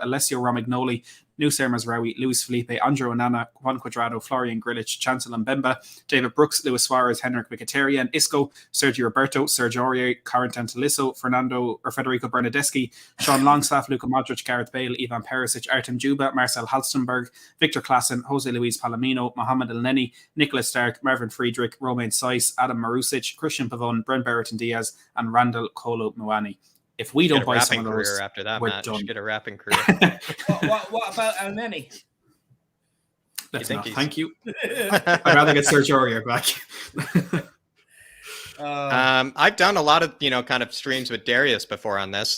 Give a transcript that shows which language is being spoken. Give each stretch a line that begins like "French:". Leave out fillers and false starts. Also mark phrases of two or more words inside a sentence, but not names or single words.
English: Alessio Romagnoli, Nusser Mazraoui, Luis Felipe, Andrew Onana, Juan Cuadrado, Florian Grillitsch, Chancellor Mbemba, David Brooks, Luis Suarez, Henrik Mkhitaryan, Isco, Sergio Roberto, Serge Aurier, Corentin Tolisso, Federico Bernardeschi, Sean Longstaff, Luka Modric, Gareth Bale, Ivan Perisic, Artem Juba, Marcel Halstenberg, Victor Klassen, Jose Luis Palomino, Mohamed Elneny, Nicolas Stark, Marvin Friedrich, Romain Saiss, Adam Marusic, Christian Pavone, Brent Brereton Diaz, and Randall Kolo Muani. If we don't buy some of those, after that, we're Matt. done. Get a rapping career. What about Elneny? Let's not. Thank you. I'd rather get Serge Aurier back. I've done a lot of, kind of streams with Darius before on this.